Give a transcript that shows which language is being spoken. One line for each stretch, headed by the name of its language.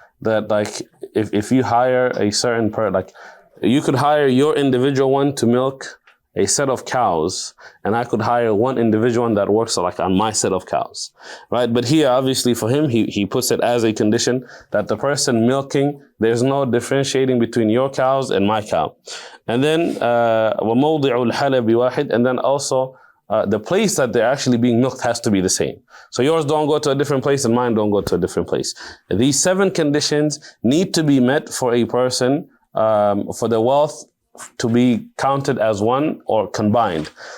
English: That, like, if you hire a certain like, you could hire your individual one to milk a set of cows, and I could hire one individual one that works like on my set of cows, right? But here, obviously for him, he puts it as a condition that the person milking, there's no differentiating between your cows and my cow. And then
Arabic: وَمَوْضِعُ الْحَلَبِ وَاحِدْ.
English: And then also the place that they're actually being milked has to be the same. So yours don't go to a different place and mine don't go to a different place. These 7 conditions need to be met for a person, for the wealth to be counted as 1 or combined.